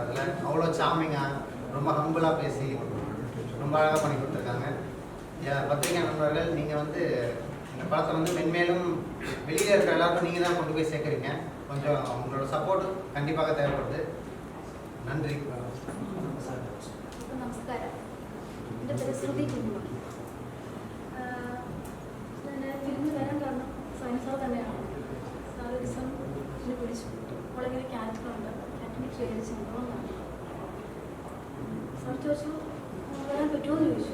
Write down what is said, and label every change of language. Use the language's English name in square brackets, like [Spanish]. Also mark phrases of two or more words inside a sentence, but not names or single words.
[Tamil] அதில் அவ்வளோ சாமிங்காக ரொம்ப ஹம்பிளாக பேசி ரொம்ப அழகாக பண்ணி கொடுத்துருக்காங்க. பத்திரிகை நண்பர்கள், நீங்கள் வந்து இந்த படத்தை வந்து மென்மேலும் வெளியில் இருக்கிற எல்லாருக்கும் நீங்கள் தான் கொண்டு போய் சேர்க்குறீங்க. கொஞ்சம் உங்களோட சப்போர்ட் கண்டிப்பாக தேவைப்படுது. நன்றி. [Malayalam] നമസ്കാരം. എൻ്റെ പേര് ശ്രുതി കുഞ്ഞുമണി. ഞാൻ ഫിലിമിൽ വരാൻ കാരണം സയൻസ് സാർ തന്നെയാണ്. സാർ ഒരു ദിവസം എന്നെ വിളിച്ചു, അവളിങ്ങനെ ക്യാരക്ടറുണ്ട്, ക്യാരക്ടറിനെ ക്ലിയർ ചെയ്യണമെന്നാണ്. സാർ ചോദിച്ചു വരാൻ പറ്റുമോ എന്ന് ചോദിച്ചു.